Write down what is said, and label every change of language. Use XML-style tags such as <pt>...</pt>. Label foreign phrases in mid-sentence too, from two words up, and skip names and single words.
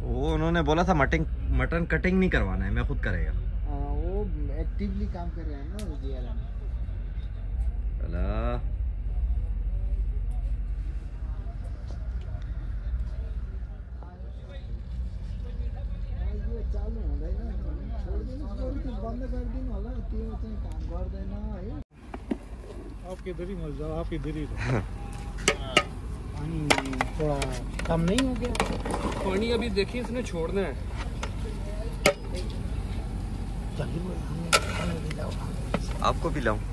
<hi>वो उन्होंने बोला था</hi> <en>mutton cutting</en> <hi>नहीं करवाना है, मैं खुद करेगा। वो एक्टिवली काम कर रहे हैं ना JRM। चला</hi> <ne>ये चालू हुँदैन, छोडिदिनु बन्द गरिदिनु होला, त्यो चाहिँ काम गर्दैन है।</ne> <hi>आप इधर ही मत जाओ, आप इधर ही पानी थोड़ा कम नहीं हो गया? पानी अभी देखिए इसने छोड़ना है। आपको भी लाऊं?</hi>